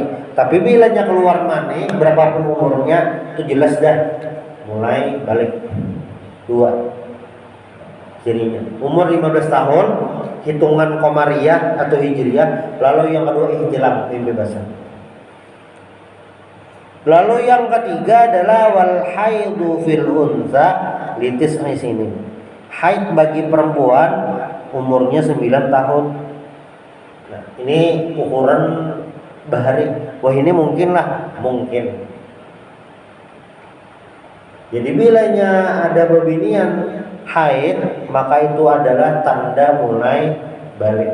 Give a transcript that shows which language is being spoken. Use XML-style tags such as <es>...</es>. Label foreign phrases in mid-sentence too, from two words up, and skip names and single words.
<id>Tapi bilanya keluar mani berapapun umurnya itu jelas dah mulai balik 2 cirinya. Umur 15 tahun hitungan Qamariyah atau Hijriyah, lalu yang kedua ihtilam, mimpi basah. Lalu yang ketiga adalah</id> <ar>wal haidu fil unsa</ar> <id>litis sini. Haid bagi perempuan umurnya 9 tahun. Nah, ini ukuran bahari. Wah, ini mungkin. Jadi bilanya ada bebinian haid, maka itu adalah tanda mulai balik.</id>